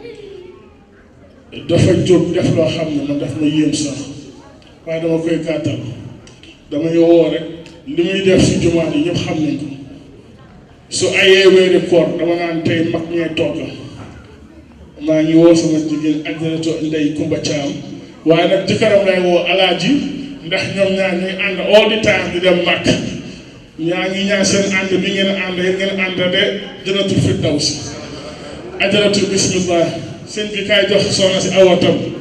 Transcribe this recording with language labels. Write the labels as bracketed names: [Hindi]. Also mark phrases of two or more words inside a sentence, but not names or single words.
[Wolof] dafa jóg def loo xam ne man daf ma yéem sax waaye dama koy gàttal damay woo rek li muy def si jumaa yi ñëpp xam nañ ko su ayee weeri koor dama naan tey mag ñee togga maa ngi woo sama jigéen Ajaratu Ndey Kumba Caam waaye nag jëkkëram lay woo alaaji ndax ñoom ñaar ñuy ànd [English] all the time [Wolof] di dem màkk ñaa ngi ñaan seen ànd bi ngeen ànd yéen ngeen ànd de Jannatul Firdawsi Ajaratu bismillah seen bi kaay jox soxna si awatam